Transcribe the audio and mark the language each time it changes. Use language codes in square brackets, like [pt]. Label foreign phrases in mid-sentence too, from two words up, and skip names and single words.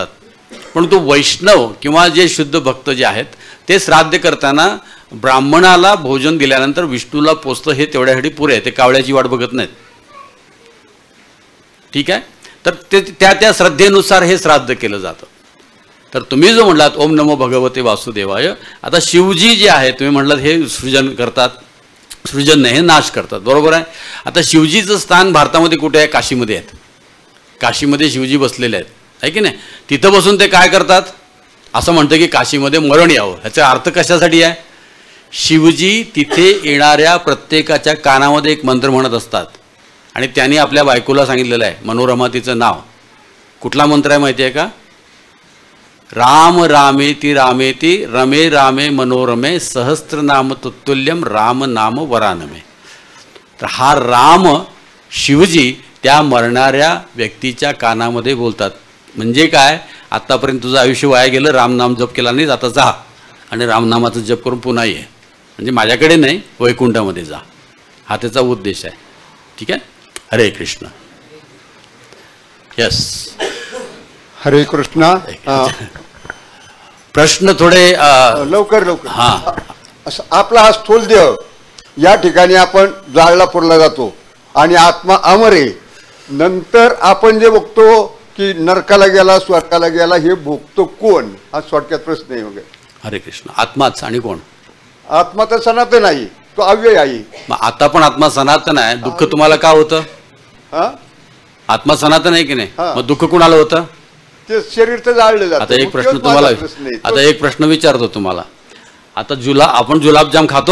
[mr] परंतु वैष्णव किंवा जे शुद्ध भक्त जे आहेत ते श्राद्ध करताना ब्राह्मणाला भोजन दिल्यानंतर विष्णूला पोचतं हे तेवढ्यासाठी पुरे आहे. ते कावळ्याची वाट बघत नाहीत. ठीक आहे? तर ते त्या श्रद्धेनुसार हे श्राद्ध केलं जातं. तर तुम्ही जो म्हटलात [sa] ओम नमो भगवते वासुदेवाय, [mr] आता शिवजी जे आहे तुम्ही म्हटलात हे सृजन करतात, सृजन नाही हे नाश करतात. बरोबर आहे. आता शिवजीचं स्थान भारतामध्ये कुठे आहे? काशीमध्ये आहेत. काशीमध्ये शिवजी बसलेले आहेत, आहे की नाही? तिथं बसून ते काय करतात? असं म्हणतं की काशीमध्ये मरण यावं. ह्याचा अर्थ कशासाठी आहे? शिवजी तिथे येणाऱ्या प्रत्येकाच्या कानामध्ये एक मंत्र म्हणत असतात आणि त्यांनी आपल्या बायकोला सांगितलेलं आहे, मनोरमा तिचं नाव. कुठला मंत्र आहे माहिती आहे का? [sa] राम रामेती रामेती रमे रामे मनोरमे सहस्त्रनाम तुत्तुल्यम राम नाम वरानमे. [mr] तर हा राम शिवजी त्या मरणाऱ्या व्यक्तीच्या कानामध्ये बोलतात. म्हणजे काय? आत्तापर्यंत तुझं आयुष्य वाया गेलं, रामनाम जप केला नाही, आता जा आणि रामनामाचं जप करून पुन्हा ये, म्हणजे माझ्याकडे नाही वैकुंठामध्ये जा, हा त्याचा उद्देश आहे. ठीक आहे. [sa] हरे कृष्ण. यस, हरे कृष्णा. [mr] प्रश्न थोडे लवकर लवकर. हां, आपला हा स्थूल देह या ठिकाणी आपण जाळला पुरला जातो आणि आत्मा अमर आहे. नंतर आपण जे बघतो की नरकाला गेला स्वर्गाला गेला, हे भोगतो कोण, हा थोडक्यात प्रश्न आहे वगैरे. [sa] हरे कृष्ण. [mr] आत्माच आणि कोण? आत्मा तर सनातन आहे, तो अव्यय आहे. मग आता पण आत्मा सनातन आहे, दुःख तुम्हाला का होतं? हा, आत्मा सनातन आहे की नाही, हा. मग दुःख कुणाला होतं? ते शरीर तर जाळलं जातं. आता एक मग प्रश्न तोच तुम्हाला, माझा प्रश्न आहे. आता एक प्रश्न विचारतो तुम्हाला. आता आपण गुलाबजाम खातो,